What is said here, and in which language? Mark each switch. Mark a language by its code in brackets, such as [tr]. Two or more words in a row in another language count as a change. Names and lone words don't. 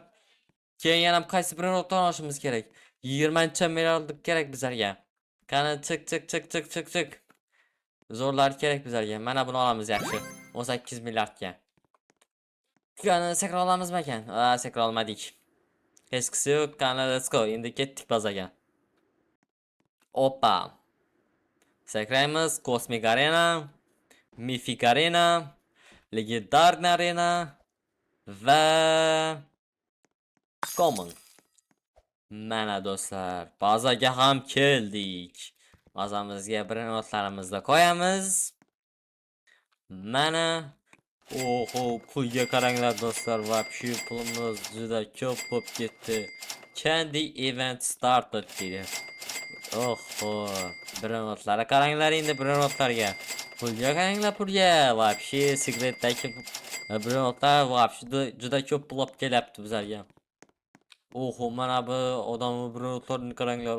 [uz] Keyin yana qaysi birini olishimiz kerak? 20 milliardlik kerak bizlarga. Qani chiq. Zo'rlar kerak bizlarga. Mana buni olamiz yaxshi. 18 milliardga. Qani sakra olamizmi ekan? Sakra olmadik. Hech qisi yo'q. Qani [en] let's go. [uz] Endi ketdik bazaga. Hoppa. Sakraymiz. Cosmic Arena, Mythic Arena, Legendary Arena va Common. Mana do'stlar, bazaga ham keldik. Bazamizga birortlarimizni qo'yamiz. Mana pulga qaranglar do'stlar, вообще pulimiz juda ko'p bo'lib ketdi. [en] Candy event started [uz] dedi. Birortlari qaranglar endi birortlarga. Pulga qaranglar pulga. Вообще sekretdagi birortlar вообще juda ko'p pul olib kelyapti bizlarga. Oho, mana bu odamni birovlarni qaranglar.